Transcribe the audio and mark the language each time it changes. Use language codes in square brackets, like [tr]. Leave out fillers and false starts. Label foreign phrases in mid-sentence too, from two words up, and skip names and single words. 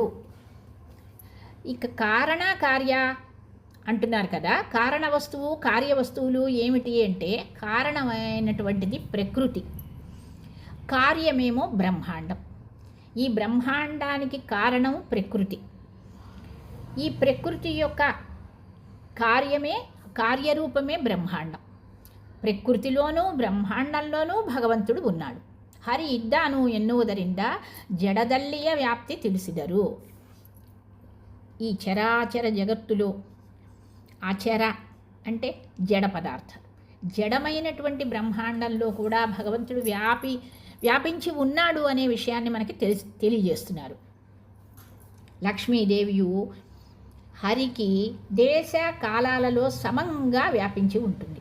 [te] ఇక కారణ కార్య అంటున్నారు కదా, కారణ వస్తువు కార్య వస్తువులు ఏమిటి అంటే, కారణమైనటువంటిది ప్రకృతి, కార్యమేమో బ్రహ్మాండం. ఈ బ్రహ్మాండానికి కారణం ప్రకృతి. ఈ ప్రకృతి యొక్క కార్యరూపమే బ్రహ్మాండం. ప్రకృతిలోనూ బ్రహ్మాండంలోనూ భగవంతుడు ఉన్నాడు. [kn] ಹರಿ ಇದ್ದಾನು ಎನ್ನುವುದರಿಂದ ಜಡದಲ್ಲಿಯ ವ್ಯಾಪ್ತಿ ತಿಳಿಸಿದರು. [te] ఈ చరాచర జగత్తులో ఆచర అంటే జడ పదార్థం, జడమైనటువంటి బ్రహ్మాండంలో కూడా భగవంతుడు వ్యాపించి ఉన్నాడు అనే విషయాన్ని మనకి తెలియజేస్తున్నారు. లక్ష్మీదేవియు హరికి దేశ కాలాలలో సమంగా వ్యాపించి ఉంటుంది.